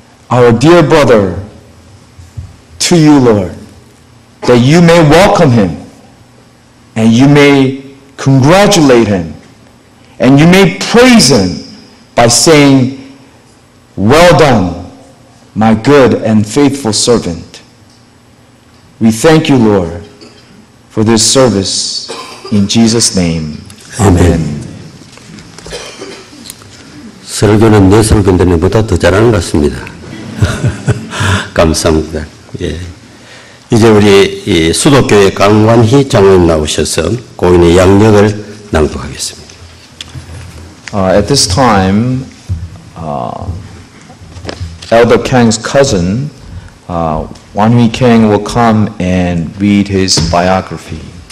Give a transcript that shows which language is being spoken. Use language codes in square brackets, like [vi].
[en] our dear brother to you, Lord, that you may welcome him and you may congratulate him and you may praise him by saying, well done, my good and faithful servant. We thank you, Lord, for this service. In Jesus' name, amen. [ko] 설교는 내 설교인데 내보다 더 잘하는 것 같습니다. 감사합니다. 예. 이제 우리 이 수도교회 강관희 장로님 나오셔서 고인의 양력을 낭독하겠습니다. [en] At this time, Elder Kang's cousin, Wanhui Kang, will come and read his biography.